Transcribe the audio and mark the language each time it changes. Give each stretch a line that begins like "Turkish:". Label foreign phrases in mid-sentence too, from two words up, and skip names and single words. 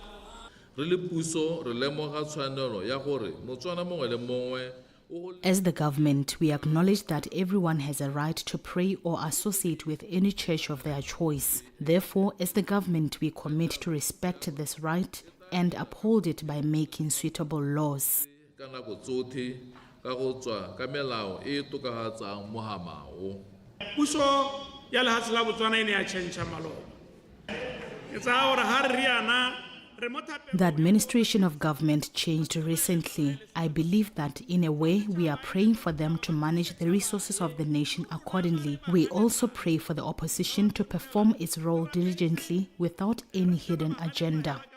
English: As the government, we acknowledge that everyone has a right to pray or associate with any church of their choice. Therefore, as the government, we commit to respect this right and uphold it by making suitable laws.
Tswana: Puso ya lehatshe la Botswana e ne ya tšhentšha maloba. Ke tsaya gore ha re riana
English: The administration of government changed recently. I believe that in a way we are praying for them to manage the resources of the nation accordingly. We also pray for the opposition to perform its role diligently without any hidden agenda.